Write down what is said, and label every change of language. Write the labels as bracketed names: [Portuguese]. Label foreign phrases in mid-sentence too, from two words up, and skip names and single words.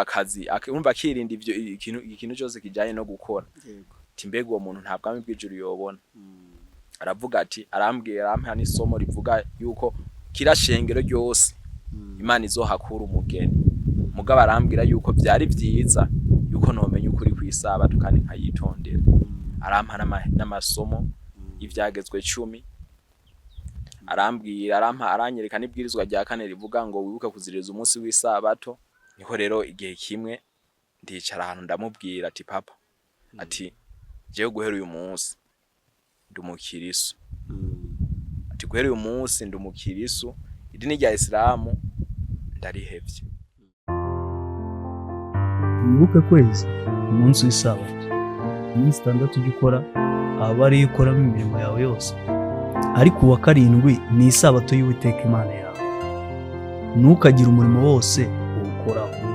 [Rundi] akazi urumva akirinda ivyo ikintu cyose kijanye no gukora timbega uwo muntu nta bwami bw'ijuru yobona aravuga ati arambwira ampa n'isomo rivuga yuko kira shengero ryose Imana izohakura umugeni mugabo arambwira yuko byari byiza yuko nomenya ukuri kwisabato kandi nkayitondera arampa n'amasomo ivyagezwe 10 aranyereka n'ibwirizwa rya 4 rivuga ngo wibuke kuziririza umunsi w'isabato. Niho rero igihe kimwe ndicara ahantu ndamubwira ati papa ati jewe guhera uyu munsi ndumukiriso ati guhera uyu munsi ndumukiriso idini rya Islamu ndarihevye. Wibuke kwezi umunsi w'isabato iminsi 6 ujya ukora abari ukoramo imirimo yawe yose ariko uwa 7 ni isabato y'Uwiteka Imana yawe ntukagira umurimo wose uwukoraho.